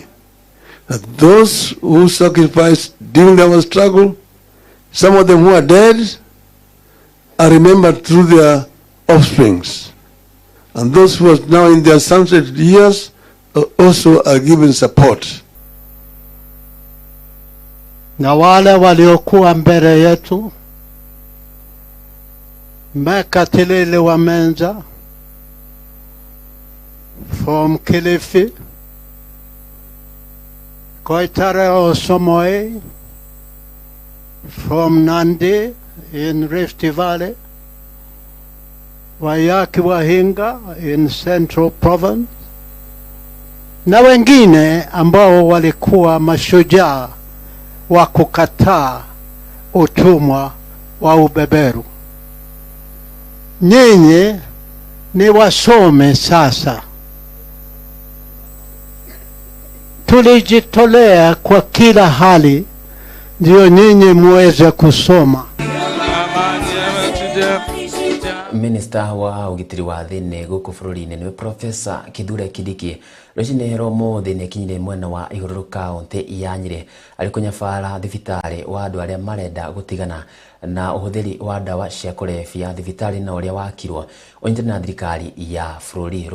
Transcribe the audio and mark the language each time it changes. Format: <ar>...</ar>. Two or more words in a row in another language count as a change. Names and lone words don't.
<en>That those who sacrificed during our struggle, some of them who are dead, are remembered through their offsprings, and those who are now in their sunset years also are given support.</en> <sw>Na wale waliokuwa mbele yetu Mekatilele wa Menza from Kilifi,</sw> <en>Koitare Osomoe from Nandi in Rift Valley, Wayaki Wahinga in Central Province,</en> <sw>na wengine ambao walikuwa mashujaa wa kukataa utumwa wa ubeberu. Nyinyi ni wasome sasa. Tulijitolea kwa kila hali ndio nyinyi muweze kusoma.</sw> <ki>Minister wa ugitiri wa thini guku bururi-ini ni Professor Kithure Kindiki rũcinĩ rũmũthĩ nĩ kinyire mwena wa igũrũ kaunti ya Nyeri arĩ kũnyabara thibitari wa andũ arĩa marenda gũtigana na ũhũthĩri wa ndawa cia kũrebia. Thibitari na ũrĩa wakirwo ũnyitĩte na thirikari ya bũrũri.</ki>